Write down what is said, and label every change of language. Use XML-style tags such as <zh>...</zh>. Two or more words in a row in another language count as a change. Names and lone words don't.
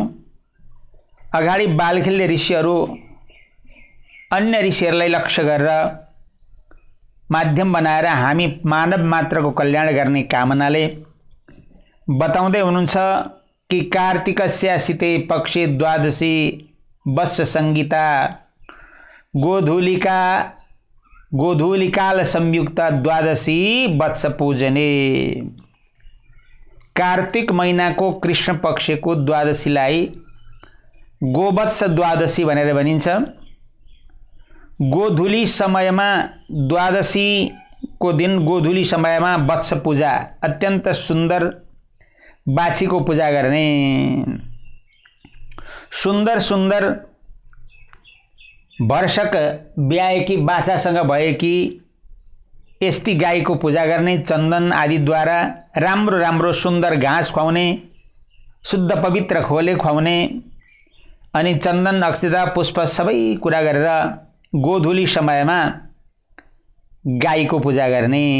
<ne>अगाडि बालखिल्य ऋषिहरू अन्य ऋषिहरूलाई लक्ष्य गरेर माध्यम बनाएर हामी मानव मात्रको कल्याण गर्ने कामनाले बताउँदै हुनुहुन्छ कि</ne> <sa>कार्तिकस्यासिते पक्षे द्वादशी वत्स संगीता गोधूलिकाल संयुक्त द्वादशी वत्स पूजने।</sa> <ne>कार्तिक महीनाको कृष्ण पक्षको द्वादशीलाई गोवत्स द्वादशी भनेर भनिन्छ। गोधूली समयमा द्वादशी को दिन गोधूली समयमा वत्स पूजा अत्यंत सुंदर बाछी को पूजा गर्ने। सुंदर सुंदर वर्षक ब्याएकी बाछासँग भएकी यस्ती गाईको पूजा गर्ने, चन्दन आदि द्वारा राम्रो राम्रो सुंदर घाँस खुवाउने, शुद्ध पवित्र खोले खुवाउने अनि चन्दन अक्षता पुष्प सबै कुरा गरेर गोधूली समयमा गाईको पूजा गर्ने।</ne>